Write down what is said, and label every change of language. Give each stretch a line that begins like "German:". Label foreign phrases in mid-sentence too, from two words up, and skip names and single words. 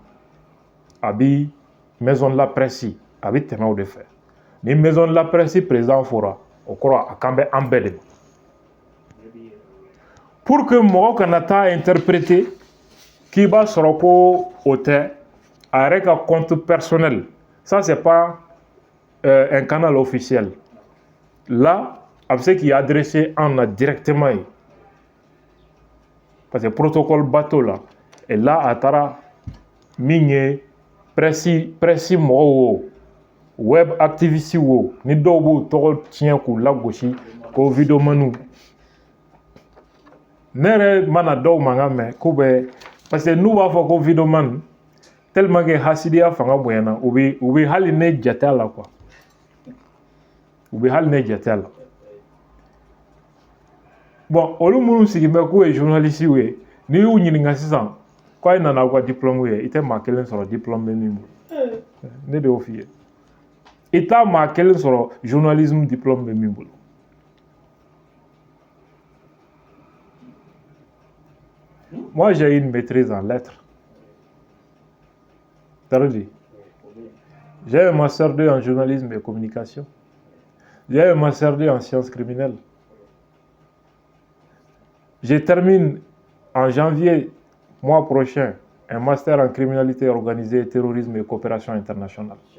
Bambara: A bi
French: maison de la presse
Bambara: a bi tɛmɛ o de fɛ. Ni
French: maison de la presse
Bambara: président fora o kɔrɔ a kan bɛ an bɛɛ de ma.
French: Pour que
Bambara: mɔgɔ kana taa interpréter k'i b'a sɔrɔ ko o tɛ a yɛrɛ ka
French: compte personnel, ça c'est pas un canal officiel.
Bambara: Là a bɛ se k'i adresser an na directement ye
French: parce que protocole bateau
Bambara: la et là a taara min ye presse mɔgɔw wo
French: web activiste
Bambara: wo ni dɔw b'u tɔgɔ tiɲɛ k'u lagosi ko vidéomaniw. Ne yɛrɛ mana dɔw mankan mɛn k'u bɛ
French: parce que
Bambara: n'u b'a fɔ ko vidéoman
French: tellement que
Bambara: hasidiya fanga bonyana u bɛ hali ne jate a la quoi. U bɛ hali ne jate a la. Bon olu minnu sigilen bɛ k'u ye journaliste ye n'i y'u ɲininka sisan ko a ye nana aw ka diplôme ye i tɛ maa kelen sɔrɔ diplôme bɛ min bolo. Ne de y'o f'i ye. I t'a maa kelen sɔrɔ journalisme diplôme bɛ min bolo.
French: Moi, j'ai une maîtrise en lettres. T'as dit? J'ai un master 2 en journalisme et communication. J'ai un master 2 en sciences criminelles. Je termine en janvier, mois prochain, un master en criminalité organisée, terrorisme et coopération internationale.